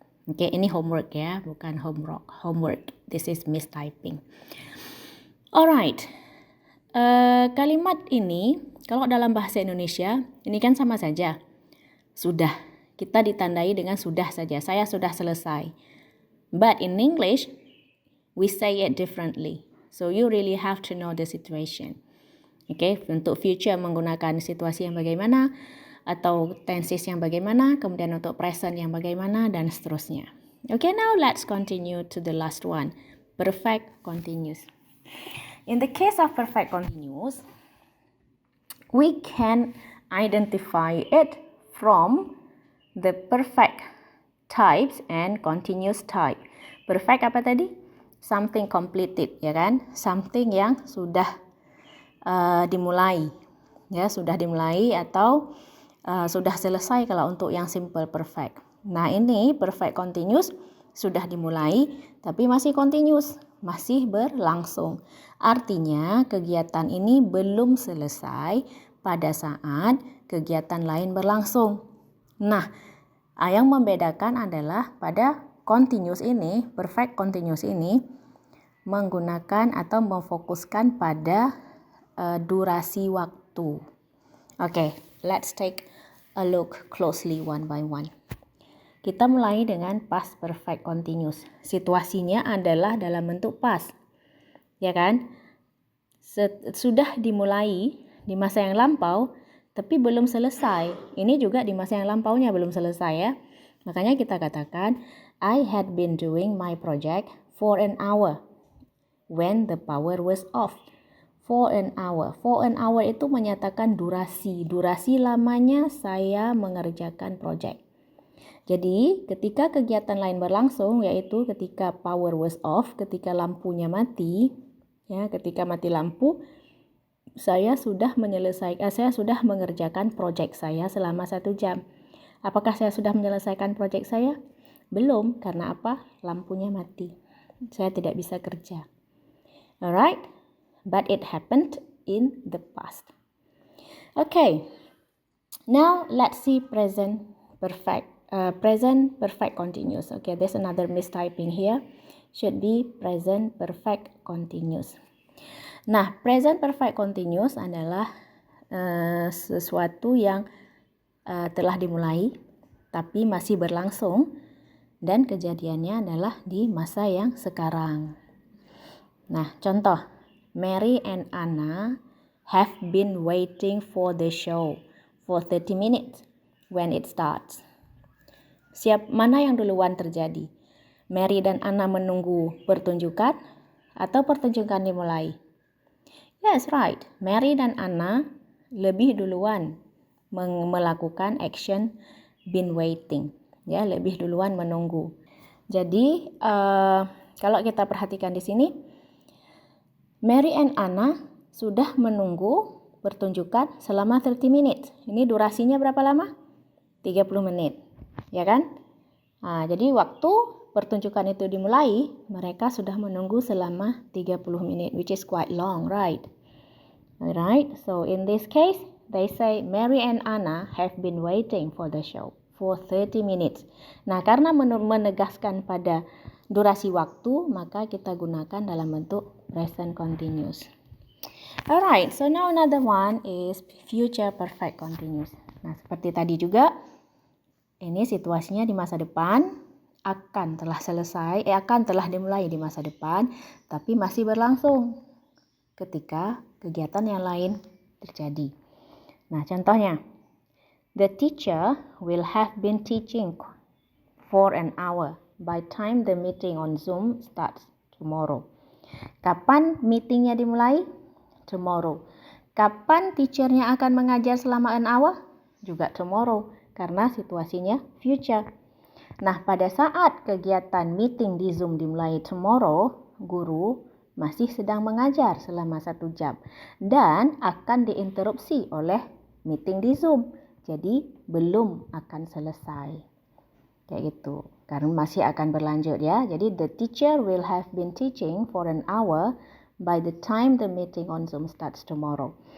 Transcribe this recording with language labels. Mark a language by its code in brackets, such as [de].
[id] Oke, ini homework ya, bukan homework. [en] This is mistyping. [id] Alright, kalimat ini kalau dalam bahasa Indonesia ini kan sama saja. Sudah, kita ditandai dengan sudah saja. Saya sudah selesai. [en] But in English, we say it differently. So you really have to know the situation. [id] Oke, untuk future menggunakan situasi yang bagaimana atau tenses yang bagaimana, kemudian untuk present yang bagaimana dan seterusnya. [en] Okay, now let's continue to the last one, perfect continuous. In the case of perfect continuous, we can identify it from the perfect types and continuous type. [id] Perfect apa tadi? [en] Something completed, [id] ya kan? Something yang sudah dimulai, ya sudah dimulai atau sudah selesai kalau untuk yang simple perfect. Nah, ini perfect continuous sudah dimulai tapi masih continuous, masih berlangsung. Artinya kegiatan ini belum selesai pada saat kegiatan lain berlangsung. Nah, yang membedakan adalah pada continuous ini, perfect continuous ini menggunakan atau memfokuskan pada durasi waktu. [en] Okay, let's take a look closely one by one. [id] Kita mulai dengan past perfect continuous. Situasinya adalah dalam bentuk past. Ya kan? Sudah dimulai di masa yang lampau, tapi belum selesai. Ini juga di masa yang lampaunya belum selesai ya. Makanya kita katakan, [en] I had been doing my project for an hour when the power was off. For an hour. For an hour [id] itu menyatakan durasi. Durasi lamanya saya mengerjakan project. Jadi ketika kegiatan lain berlangsung, yaitu ketika [en] power was off, [id] ketika lampunya mati, ya, ketika mati lampu, saya sudah mengerjakan project saya selama 1 jam. Apakah saya sudah menyelesaikan proyek saya? Belum, karena apa? Lampunya mati. Saya tidak bisa kerja. Alright? [en] But it happened in the past. Okay. Now let's see present perfect continuous. Okay, there's another mistyping here. Should be present perfect continuous. [id] Nah, present perfect continuous adalah sesuatu yang telah dimulai tapi masih berlangsung dan kejadiannya adalah di masa yang sekarang. Nah, contoh, [en] Mary and Anna have been waiting for the show for 30 minutes when it starts. [id] Mana yang duluan terjadi? Mary dan Anna menunggu pertunjukan atau pertunjukan dimulai? [en] Yes, right. [id] Mary dan Anna lebih duluan melakukan action [en] been waiting. [id] Ya, lebih duluan menunggu. Jadi, kalau kita perhatikan di sini, Mary and Anna sudah menunggu pertunjukan selama 30 minutes. Ini durasinya berapa lama? 30 menit. Ya kan? Nah, jadi waktu pertunjukan itu dimulai, mereka sudah menunggu selama 30 menit, [en] which is quite long, right? Alright, so in this case, they say Mary and Anna have been waiting for the show for 30 minutes. [id] Nah, karena menegaskan pada durasi waktu, maka kita gunakan dalam bentuk present continuous. [en] Alright, so now another one is future perfect continuous. [id] Nah, seperti tadi juga, ini situasinya di masa depan, akan telah dimulai di masa depan, tapi masih berlangsung ketika kegiatan yang lain terjadi. Nah, contohnya, [en] the teacher will have been teaching for an hour by time the meeting on Zoom starts tomorrow. [id] Kapan meetingnya dimulai? Tomorrow. Kapan teachernya akan mengajar selama [en] an hour? [id] Juga tomorrow, karena situasinya future. Nah, pada saat kegiatan meeting di Zoom dimulai tomorrow, guru masih sedang mengajar selama 1 jam dan akan diinterupsi oleh meeting di Zoom. Jadi, belum akan selesai. Kayak gitu. Karena masih akan berlanjut ya. [en] Jadi, the teacher will have been teaching for an hour by the time the meeting on Zoom starts tomorrow.